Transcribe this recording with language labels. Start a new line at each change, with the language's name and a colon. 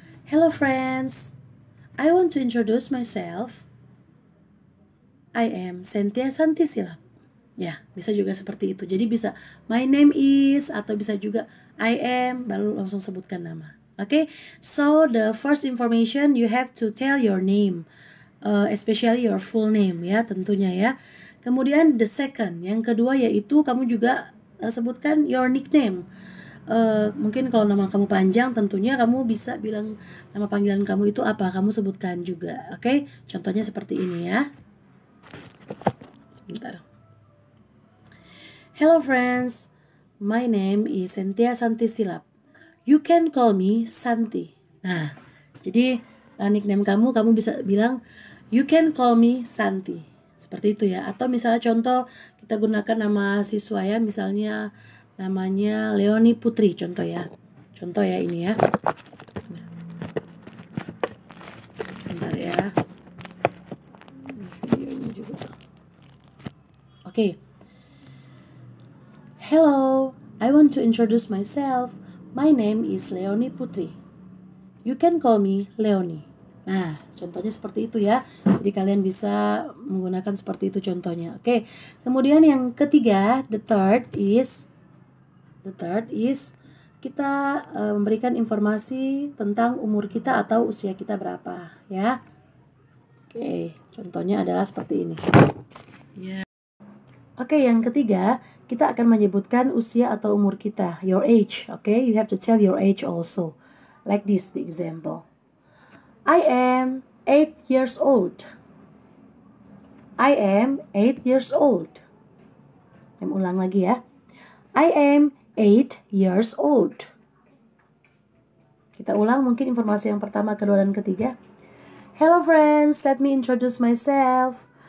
English: Hello friends, I want to introduce myself. I am Cynthia Santisilap.
Indonesian: Ya, bisa juga seperti itu. Jadi bisa
English: my name is,
Indonesian: atau bisa juga
English: I am,
Indonesian: baru langsung sebutkan nama.
English: Oke, so the first information you have to tell your name, especially your full name ya,
Indonesian: tentunya ya. Kemudian
English: the second,
Indonesian: yang kedua yaitu kamu juga sebutkan
English: your nickname.
Indonesian: Mungkin kalau nama kamu panjang, tentunya kamu bisa bilang nama panggilan kamu itu apa, kamu sebutkan juga. Oke, contohnya seperti ini ya. Sebentar.
English: Hello friends, my name is Cynthia Santisilap. You can call me Santi.
Indonesian: Nah, jadi nickname kamu bisa bilang
English: you can call me Santi.
Indonesian: Seperti itu ya. Atau misalnya contoh kita gunakan nama siswa ya, misalnya namanya Leonie Putri, contoh ya ini ya. Sebentar ya. Oke.
English: Hello, I want to introduce myself. My name is Leonie Putri. You can call me Leonie.
Indonesian: Nah, contohnya seperti itu ya. Jadi kalian bisa menggunakan seperti itu contohnya. Oke. Kemudian yang ketiga,
English: the third is
Indonesian: kita memberikan informasi tentang umur kita atau usia kita berapa ya. Oke, contohnya adalah seperti ini. Ya. Oke, yang ketiga, kita akan menyebutkan usia atau umur kita,
English: your age.
Indonesian: Oke,
English: you have to tell your age also. Like this, the example. I am 8 years old. I am 8 years old.
Indonesian: Ulang lagi ya.
English: I am 8 years old.
Indonesian: Kita ulang mungkin informasi yang pertama, kedua, dan ketiga.
English: Hello friends, let me introduce myself.